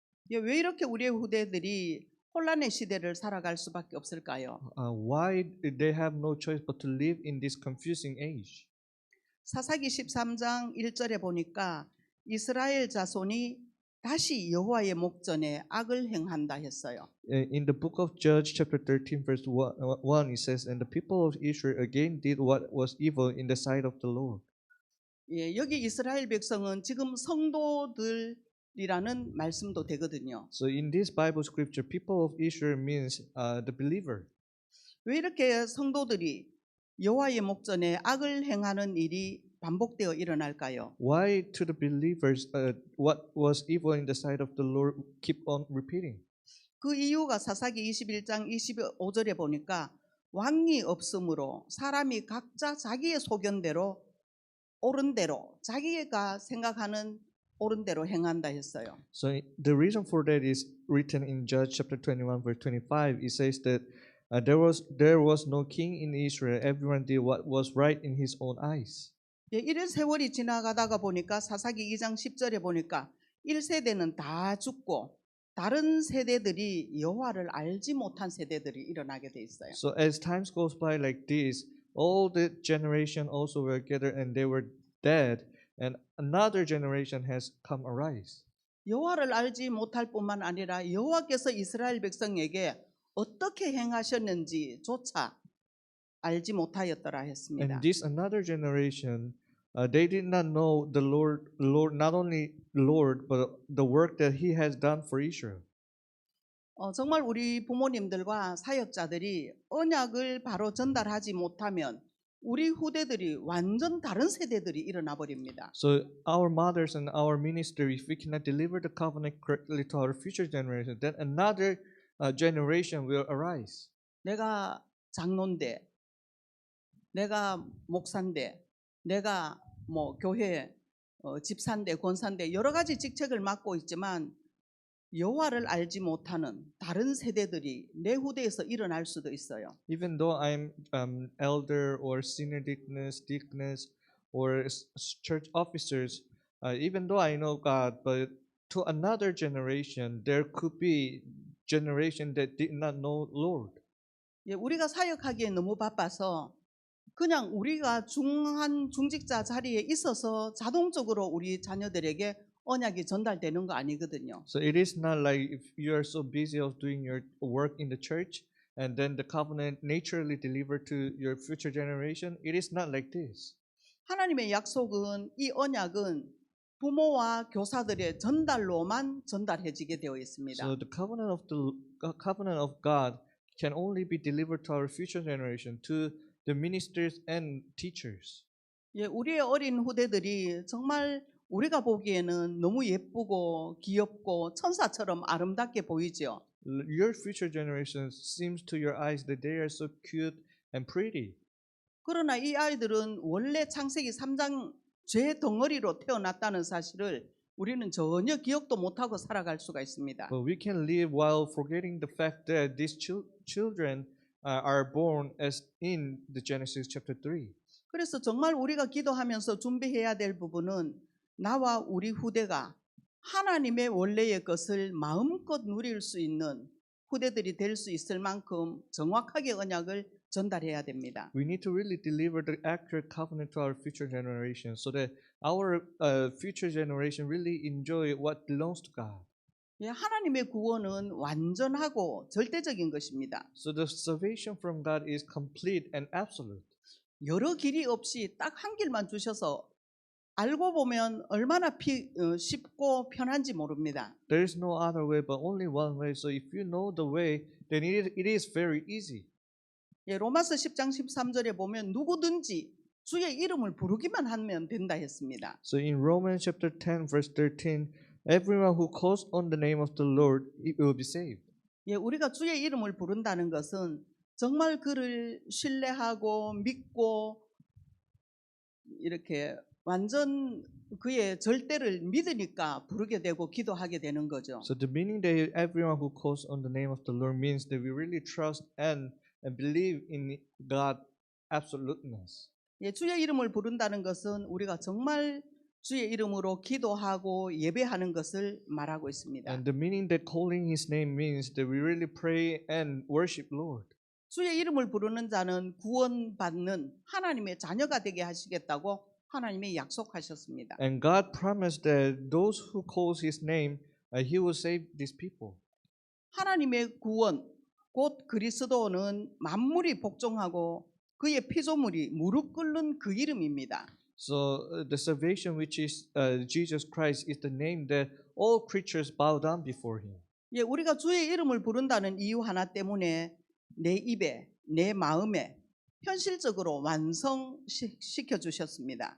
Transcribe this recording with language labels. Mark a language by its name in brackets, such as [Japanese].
[Korean] 왜 이렇게 우리의 후대들이 혼란의 시대를 살아갈 수밖에 없을까요? [English] Why they have no choice but to live in this confusing age? [Korean] 사사기 13장 1절에 보니까 이스라엘 자손이 다시 여호와의 목전에 악을 행한다 했어요. [English] In the book of Judges chapter 13 verse 1 it says, and the people of Israel again did what was evil in the sight of the Lord. [Korean] 예, 여기 이스라엘 백성은 지금 성도들이라는 말씀도 되거든요. [English] So in this Bible scripture, people of Israel means the believer. [Korean] 왜 이렇게 성도들이 여호와의 목전에 악을 행하는 일이 반복되어 일어날까요? [English] Why to the believers what was evil in the sight of the Lord keep on repeating? [Korean] 그 이유가 사사기 21장 25절에 보니까 왕이 없으므로 사람이 각자 자기의 소견대로 옳은 대로 자기가 생각하는 옳은 대로 행한다 했어요. [English] So the reason for that is written in Judge chapter 21 verse 25. It says that there was no king in Israel. Everyone did what was right in his own eyes. [Korean] 예, 이런 세월이 지나가다가 보니까 사사기 2장 10절에 보니까 1세대는 다 죽고 다른 세대들이 여호와를 알지 못한 세대들이 일어나게 돼 있어요. [English] So as times goes by like this, all the generation also were gathered and they were dead, and another generation has come arise. [Korean] 여호와를 알지 못할 뿐만 아니라 여호와께서 이스라엘 백성에게 어떻게 행하셨는지조차 알지 못하였더라 했습니다. [English] And this another generation, they did not know the Lord, not only Lord, but the work that He has done for Israel. [Korean] 정말 우리 부모님들과 사역자들이 언약을 바로 전달하지 못하면 우리 후대들이 완전 다른 세대들이 일어나 버립니다. [English] So our mothers and our ministry, if we cannot deliver the covenant correctly to our future generation, then another generation will arise. [Korean] 내가 장로인데, 내가 목사인데, 내가 뭐 교회 집사인데, 권사인데 여러 가지 직책을 맡고 있지만 여호와를 알지 못하는 다른 세대들이 내 후대에서 일어날 수도 있어요. [English] Even though I'm elder or senior deaconess or church officers, even though I know God, but to another generation, there could be generation that did not know Lord. [Korean] 예, 우리가 사역하기에 너무 바빠서 그냥 우리가 중한 중직자 자리에 있어서 자동적으로 우리 자녀들에게 언약이 전달되는 거 아니거든요. [English] So it is not like if you are so busy of doing your work in the church and then the covenant naturally delivered to your future generation. It is not like this. [Korean] 하나님의 약속은 이 언약은 부모와 교사들의 전달로만 전달해지게 되어 있습니다. [English] So the covenant of God can only be delivered to our future generation, to the ministers and teachers. [Korean] 예, 우리의 어린 후대들이 정말 우리가 보기에는 너무 예쁘고 귀엽고 천사처럼 아름답게 보이죠. [English] Your future generation seems to your eyes that they are so cute and pretty. [Korean] 그러나 이 아이들은 원래 창세기 3장 죄 덩어리로 태어났다는 사실을 우리는 전혀 기억도 못하고 살아갈 수가 있습니다. [English] But we can live while forgetting the fact that these children are born as in the Genesis chapter 3. [Korean] 그래서 정말 우리가 기도하면서 준비해야 될 부분은 나와 우리 후대가 하나님의 원래의 것을 마음껏 누릴 수 있는 후대들이 될 수 있을 만큼 정확하게 언약을 전달해야 됩니다. [English] We need to really deliver the accurate covenant to our future generation so that our future generation really enjoy what belongs to God. [Korean] 예, 하나님의 구원은 완전하고 절대적인 것입니다. [English] So the salvation from God is complete and absolute. [Korean] 여러 길이 없이 딱 한 길만 주셔서 알고 보면 얼마나 쉽고 편한지 모릅니다. [English] There is no other way but only one way. So if you know the way, then it is very easy. [Korean] 예, 로마서 10장 13절에 보면 누구든지 주의 이름을 부르기만 하면 된다 했습니다. [English] So in Romans chapter 10 verse 13, everyone who calls on the name of the Lord it will be saved. [Korean] 예, 우리가 주의 이름을 부른다는 것은 정말 그를 신뢰하고 믿고 이렇게 완전 그의 절대를 믿으니까 부르게 되고 기도하게 되는 거죠. [English] So the meaning that everyone who calls on the name of the Lord means that we really trust and believe in God absoluteness. [Korean] 예, 주의 이름을 부른다는 것은 우리가 정말 주의 이름으로 기도하고 예배하는 것을 말하고 있습니다. [English] And the meaning that calling His name means that we really pray and worship Lord. [Korean] 주의 이름을 부르는 자는 구원받는 하나님의 자녀가 되게 하시겠다고 하나님이 약속하셨습니다. [English] And God promised that those who calls His name, He will save these people. [Korean] 하나님의 구원, 곧 그리스도는 만물이 복종하고 그의 피조물이 무릎 꿇는 그 이름입니다. [English] So the salvation which is Jesus Christ is the name that all creatures bow down before Him. [Korean] 예, 우리가 주의 이름을 부른다는 이유 하나 때문에 내 입에 내 마음에 현실적으로 완성시켜 주셨습니다.